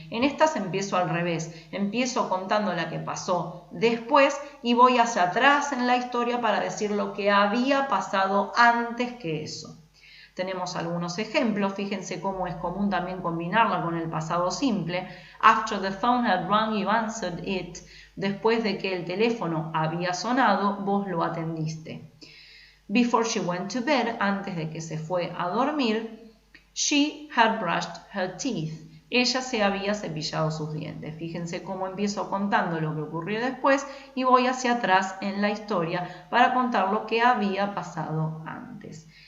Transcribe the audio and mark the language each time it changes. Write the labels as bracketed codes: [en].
[es] En estas empiezo al revés. Empiezo contando la que pasó después y voy hacia atrás en la historia para decir lo que había pasado antes que eso. Tenemos algunos ejemplos, fíjense cómo es común también combinarla con el pasado simple. [en] After the phone had rung, you answered it. [es] Después de que el teléfono había sonado, vos lo atendiste. [en] Before she went to bed, [es] antes de que se fue a dormir, [en] she had brushed her teeth. [es] Ella se había cepillado sus dientes. Fíjense cómo empiezo contando lo que ocurrió después y voy hacia atrás en la historia para contar lo que había pasado antes.